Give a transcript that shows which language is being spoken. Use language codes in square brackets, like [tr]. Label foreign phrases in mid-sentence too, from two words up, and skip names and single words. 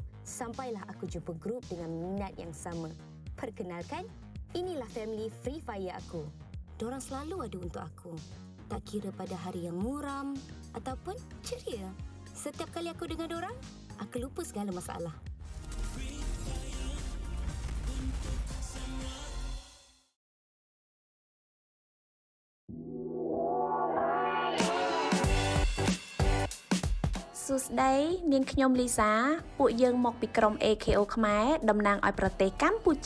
[ms] Sampailah aku jumpa grup dengan minat yang sama. Perkenalkan, inilah family Free Fire aku. Dorang selalu ada untuk aku. Tak kira pada hari yang muram ataupun ceria. Setiap kali aku dengar dorang, aku lupa segala masalah. [km] សួស្តីនាងខ្ញុំលីសាពួកយើងមកពីក្រុម AKO ខ្មែរតំណាងឲ្យប្រទេសកម្ពុជា